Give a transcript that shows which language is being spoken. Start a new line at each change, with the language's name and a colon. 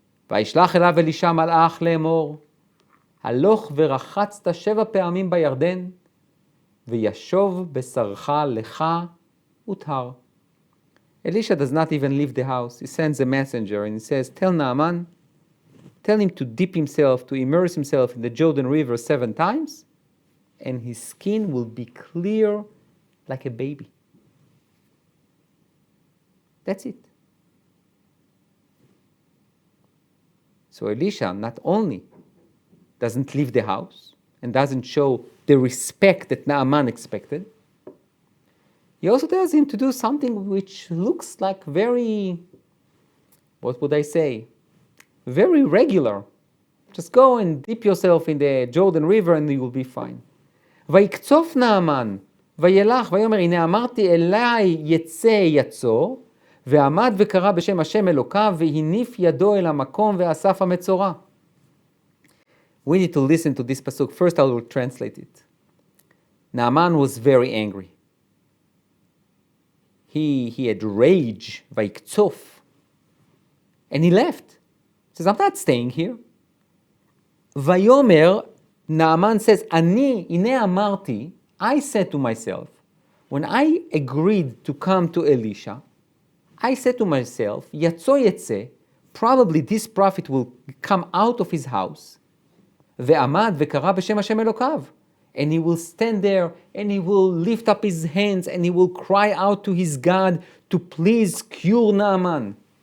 Hebrew: וישלח אליו אלישע מלאך לאמור, הלוך ורחצת 7 פעמים בירדן, וישוב בשרך לך וטהר.
English: Elisha does not even leave the house. He sends a messenger and he says, tell Naaman, tell him to dip himself, to immerse himself in the Jordan River 7 times, and his skin will be clear like a baby. That's it. So Elisha not only doesn't leave the house and doesn't show the respect that Naaman expected, he also tells him to do something which looks like very, what would I say, very regular. Just go and dip yourself in the Jordan River and you will be fine.
Hebrew: ויקצוף נאמן, וילך, ויאמר, הנה אמרתי אליי יצא יצור, ועמד וקרא בשם השם אלוקיו, והניף ידו אל המקום ואסף המצורע.
English: We need to listen to this pasuk. First I will translate it. Naaman was very angry. He had rage,
Hebrew: ויקצוף,
English: and he left. He says, I'm not staying here.
Hebrew: ויאמר,
English: Naaman says,
Hebrew: הנה אמרתי,
English: I said to myself, when I agreed to come to Elisha, I said to myself,
Hebrew: יצא יצא,
English: probably this prophet will come out of his house,
Hebrew: ועמד וקרא בשם השם אלוקיו,
English: and he will stand there and he will lift up his hands and he will cry out to his God to please cure Naaman.